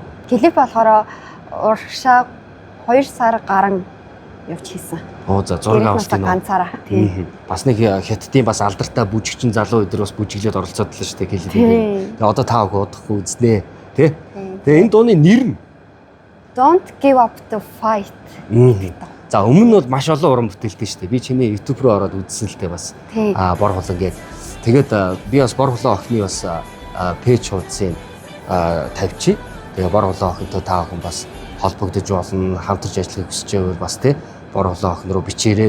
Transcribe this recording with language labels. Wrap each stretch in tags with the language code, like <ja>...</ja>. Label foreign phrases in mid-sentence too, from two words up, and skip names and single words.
<mn>Клип болохоор урагшаа 2 сар гарan явж хийсэн. Оо за 6 авсан ганцаараа тий. Бас нэг хятадын бас алдартай бүжигчин залуу өдөр бас бүжиглээд оролцоод л шүү дээ клипээ. Тэгээ одоо та удахгүй үзнэ тий. Тэгээ энэ дууны нэр нь</mn> <en>Don't give up the fight.</en> <mn>За өмнө нь бол маш олон уран бүтээлтэй шүү дээ. Би чиний YouTube руу ороод үзсэн л дээ бас. Бор холон гээд. Тэгээд би бас бор холон охины бас пэйж хуудсыг тавьчих. Тэгээ бор холон охинтой та охин бас холбогдож болно, хамтарч ажиллахыг хүсэж байвал бас тий бор холон охин руу бичээрэй.</mn>